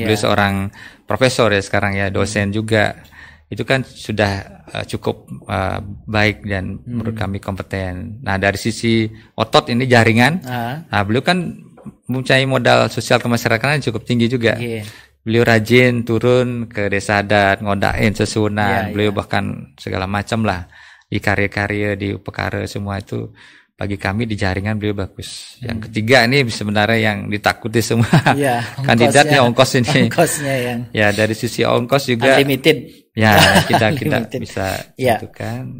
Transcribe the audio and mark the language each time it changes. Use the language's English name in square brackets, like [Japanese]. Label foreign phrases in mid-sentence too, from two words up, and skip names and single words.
[Indonesian] Beliau seorang profesor ya sekarang ya, dosen juga. Itu kan sudah cukup baik dan menurut kami kompeten. Nah dari sisi otot ini jaringan, nah beliau kan mempunyai modal sosial kemasyarakatan cukup tinggi juga. Beliau rajin turun ke desa adat, [Balinese] ngodain sesunan. [Indonesian] Beliau bahkan segala macam lah di karya-karya, di upekara semua itu. Bagi kami di jaringan beliau bagus. Yang ketiga ini sebenarnya yang ditakuti semua kandidatnya, ongkos ini. Ongkosnya yang. Ya dari sisi ongkos juga. Unlimited. Ya kita bisa gitu kan.